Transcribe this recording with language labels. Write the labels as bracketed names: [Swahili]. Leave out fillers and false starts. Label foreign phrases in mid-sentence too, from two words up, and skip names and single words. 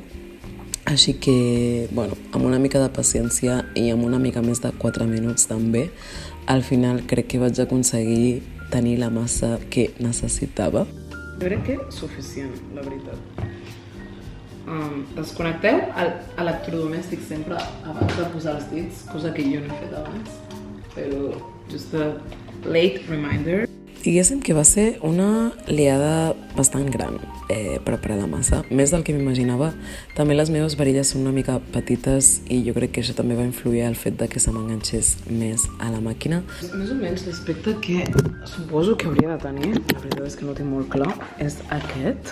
[Catalan] Així que, bueno, amb una mica de paciència i amb una mica més de 4 minuts també, al final crec que vaig aconseguir tenir la massa que necessitava. Jo crec que és suficient, la veritat. Desconnecteu l'electrodomèstic sempre abans de posar els dits, cosa que jo no he fet abans, però [English] just a late reminder. [Catalan] Diguéssim que va ser una liada bastant gran preparar la massa, més del que m'imaginava. També les meves varilles són una mica petites i jo crec que això també va influir el fet de que se m'enganxés més a la màquina. Més o menys l'aspecte que suposo que hauria de tenir, la veritat és que no ho tinc molt clar, és aquest.